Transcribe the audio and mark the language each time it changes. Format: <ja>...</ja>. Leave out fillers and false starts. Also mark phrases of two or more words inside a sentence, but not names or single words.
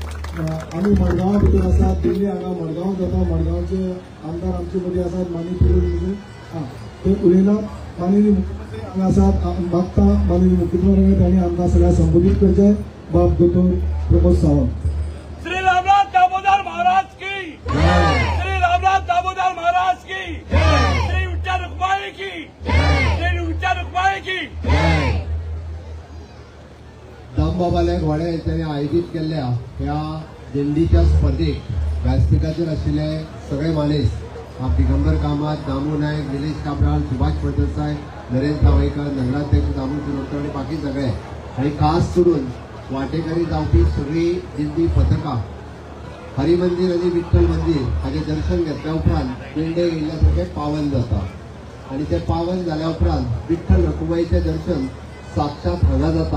<kok>आम्ही मडगांव भितर आसात, दिल्ली हांगा मडगांव जाता, मडगांवचे आमदार आमचे मदीं आसात माननीय पिरूल ते उलयनात। माननीय मुख्यमंत्री हांगा आसात, मागता माननीय मुख्यमंत्री तांणी आमकां सगळ्यांक संबोधीत करचें। बाब दोतोर प्रमोद सावंत। श्री रामनाथ दामोदर महाराज की, श्री रामनाथ दामोदर महाराज की, श्री विठ्ठल रखुमाई की, श्री विठ्ठल रखुमाई की। दामबाबाल्या घोड्या यांच्यानी आयोजित केल्ल्या ह्या दिंडीच्या स्पर्धेक व्यासपीठाचेर आशिल्ले सगळे मानेस दिगंबर कामत, दामू नायक, निलेश काब्राल, सुभाष फळदेसाय, नरेंद्र सावयकर, नगराध्यक्ष दामू शिरोडकर आणि बाकी सगळे आणि खास करून वाटेकरी जावपी सगळी दिंडी पथकां हरिमंदिर आणि विठ्ठल मंदिर हाचे दर्शन घेतल्या उपरांत दिंडे येयल्यासारखे पावन जाता आणि ते पावन जाल्या उपरांत विठ्ठल रखुमाईचें दर्शन साक्षात हांगा जाता।</kok>